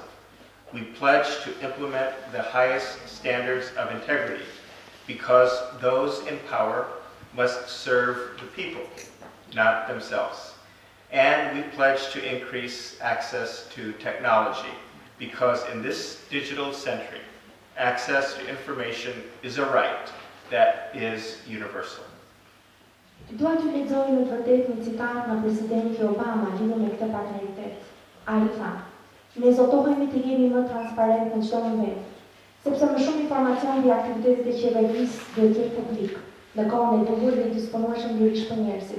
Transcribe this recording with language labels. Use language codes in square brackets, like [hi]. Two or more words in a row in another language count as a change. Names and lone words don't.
[en] We pledge to implement the highest standards of integrity, because those in power must serve the people, not themselves. And we pledge to increase access to technology, because in this digital century, access to information is a right that is universal." [sq] Dua t'ju lexoj në të vërtetë një citat nga presidenti Obama lidhur me këtë partneritet. Ai tha: "Ne zotohemi të jemi më transparent në çdo moment, sepse më shumë informacion mbi aktivitetet e qeverisë duhet të jetë publik, në kohën e duhur dhe disponueshëm lirisht për njerëzit.